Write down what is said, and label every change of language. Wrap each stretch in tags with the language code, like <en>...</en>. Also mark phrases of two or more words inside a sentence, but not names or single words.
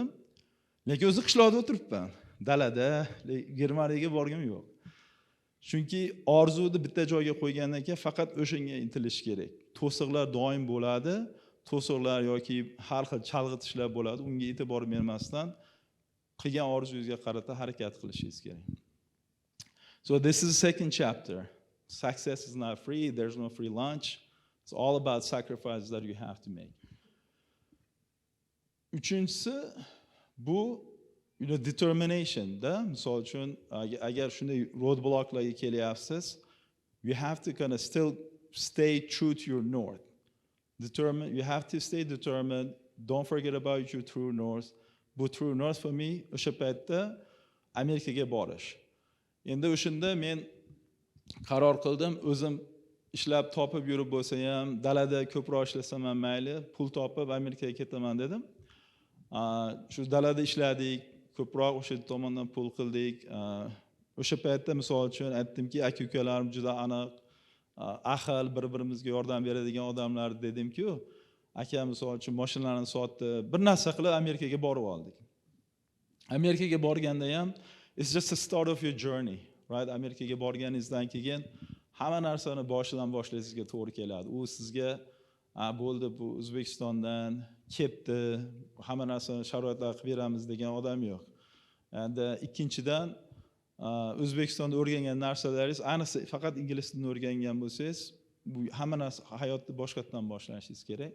<uz>Lekin o'zi qishloqda o'tiribman, dalada, Germaniyaga borgim yo'q. Chunki orzuni bitta joyga qo'ygandan keyin faqat o'shanga intilish kerak. To'siqlar doim bo'ladi. To'siqlar yoki har xil chalg'itishlar bo'ladi. Unga e'tibor bermasdan qilgan orzuyingizga qarata harakat qilishingiz kerak.</uz> <en>So this is the second chapter. Success is not free. There's no free lunch. It's all about sacrifices that you have to make.</en> <uz>Uchinchisi bu determination da. Misol uchun agar shunday roadblocklarga kelyapsiz,</uz> <en>you have to kind of still stay true to your north. You have to stay determined. Don't forget about your true north.</en> <uz>Bu</uz> <en>true north for me</en> <uz>o'sha paytda Amerikaga borish. Endi o'shanda men qaror qildim, o'zim ishlab topib yurib bo'lsa ham, dalada ko'proq ishlasam ham mayli, pul topib Amerikaga ketaman dedim. Shu dalada ishladik, ko'proq o'sha tomondan pul qildik. O'sha paytda misol uchun aytdimki, aka-ukalarim juda aniq, ahil, bir-birimizga yordam beradigan odamlar dedim-ku, aka misol uchun mashinalarni sotdi, bir narsa qilib Amerikaga borib oldik. Amerikaga borganda ham</uz> <en>it's just the start of your journey, right?</en> <uz>Amerikaga borganingizdan keyin hamma narsani boshidan boshlashingizga to'g'ri keladi. U sizga bo'ldi, bu O'zbekistondan ketdi, hamma narsani sharoitlar qilib beramiz degan odam yo'q. Endi ikkinchidan O'zbekistonda o'rgangan narsalaringiz, ayniqsa faqat ingliz tilini o'rgangan bo'lsangiz, bu hamma narsa hayotni boshqatdan boshlashingiz kerak.</uz>